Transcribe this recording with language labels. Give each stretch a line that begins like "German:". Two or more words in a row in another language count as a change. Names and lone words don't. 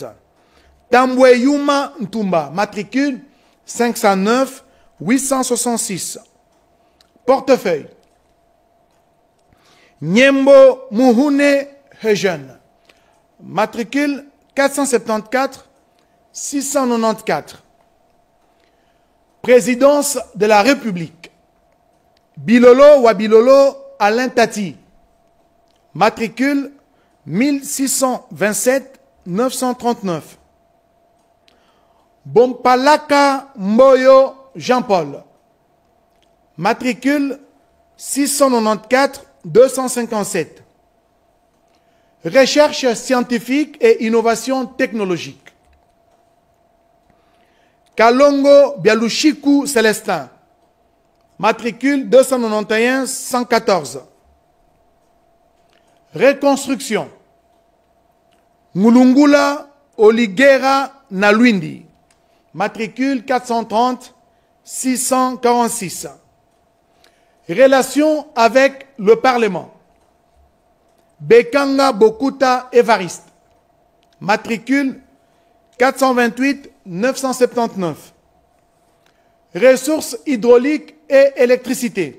French: Tambwe Yuma Ntumba, matricule 509 866. Portefeuille. Nyembo Muhune Hejen, matricule 474 694. Présidence de la République. Bilolo Wabilolo Alain Tati, matricule 1627 939. Bompalaka Mboyo Jean-Paul, matricule 694 257. Recherche scientifique et innovation technologique. Kalongo Bialushiku Célestin. Matricule 291 114. Reconstruction. Mulungula Oligera Nalwindi. Matricule 430 646. Relation avec le Parlement. Bekanga Bokuta Evariste. Matricule 428 979. Ressources hydrauliques et électricité.